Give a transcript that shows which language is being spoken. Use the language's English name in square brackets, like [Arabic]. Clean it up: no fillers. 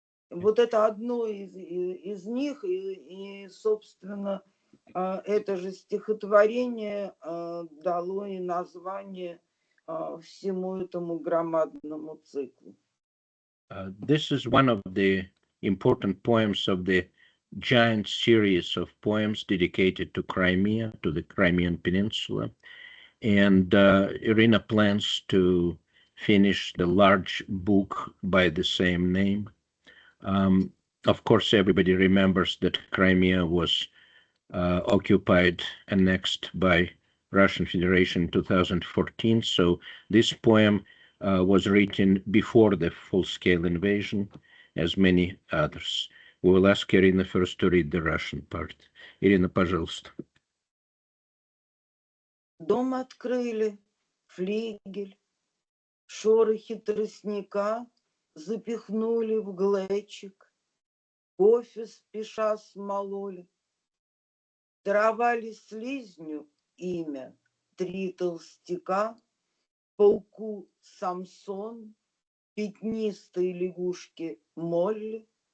[Russian] Вот это одно из них, и собственно, это же стихотворение дало и название всему этому громадному циклу. [English] This is one of the important poems of the giant series of poems dedicated to Crimea, to the Crimean Peninsula. And Iryna plans to finish the large book by the same name. Of course, everybody remembers that Crimea was occupied, annexed by Russian Federation in 2014. So this poem was written before the full-scale invasion, as many others. We will ask Iryna first to read the Russian part. Iryna, [Russian] пожалуйста. Дом открыли, флигель, шорохи тростника запихнули в глечик, кофе спеша смололи. Даровали слизню имя 3 толстяка, пауку Самсон, пятнистой лягушке Молли.